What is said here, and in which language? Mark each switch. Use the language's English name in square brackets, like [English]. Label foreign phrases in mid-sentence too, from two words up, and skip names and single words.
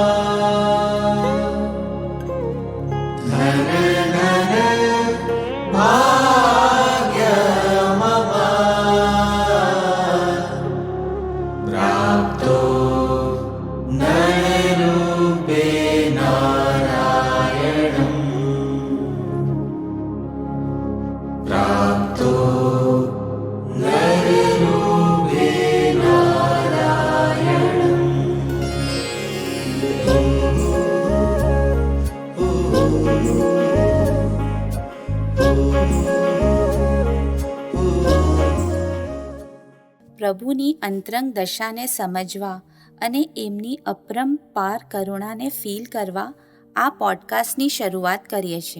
[Sanskrit] धन धन भाग्यमवा प्राप्तो नररूपे नारायणम् प्राप्तो नररूपे नारायणम्। [Gujarati] પ્રભુની અંતરંગ દશાને સમજવા અને એમની અપરંપાર કરુણાને ફીલ કરવા આ પોડકાસ્ટની શરૂઆત કરીએ છીએ.